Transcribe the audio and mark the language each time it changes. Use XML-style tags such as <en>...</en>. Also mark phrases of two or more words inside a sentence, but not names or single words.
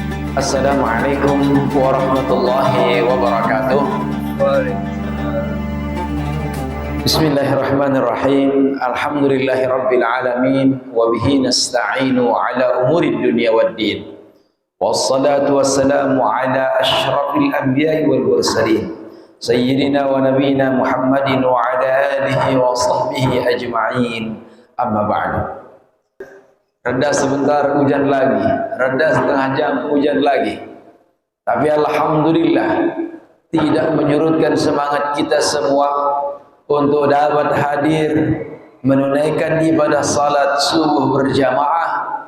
<ar>السلام عليكم ورحمة الله وبركاته. بسم الله الرحمن الرحيم. الحمد لله رب العالمين. وبه نستعين على أمور الدنيا والدين. والصلاة والسلام على أشرف الأنبياء والمرسلين سيدنا ونبينا محمد وعلى آله وصحبه أجمعين. أما بعد.</ar> <id>Reda sebentar hujan lagi, reda setengah jam hujan lagi. Tapi alhamdulillah tidak menyurutkan semangat kita semua untuk dapat hadir menunaikan ibadah salat subuh berjamaah.</id>